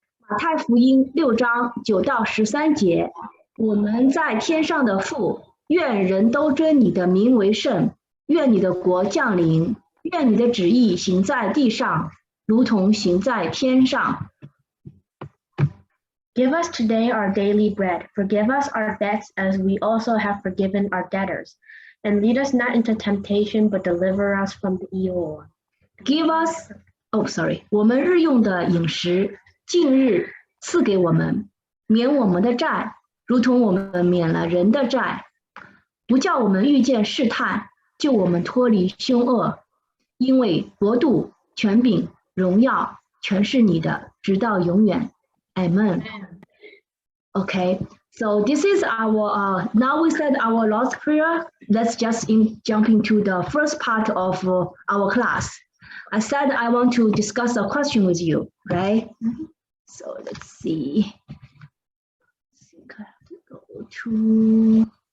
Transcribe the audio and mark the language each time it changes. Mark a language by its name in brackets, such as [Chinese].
[Chinese] 马太福音6章9到13节，我们在天上的父，愿人都尊你的名为圣，愿你的国降临，愿你的旨意行在地上，如同行在天上。 [English] Give us today our daily bread. Forgive us our debts as we also have forgiven our debtors. And lead us not into temptation, but deliver us from the evil one. Give us, [Chinese] 我们日用的饮食，近日赐给我们，免我们的债，如同我们免了人的债，不叫我们遇见试探，救我们脱离凶恶。因为国度、权柄、荣耀，全是你的，直到永远。 [English] Amen. Okay, so this is our, now we said our Lord's Prayer. Let's just jump into the first part of our class. I said I want to discuss a question with you, right? Mm-hmm. So let's see. I think I have to go to...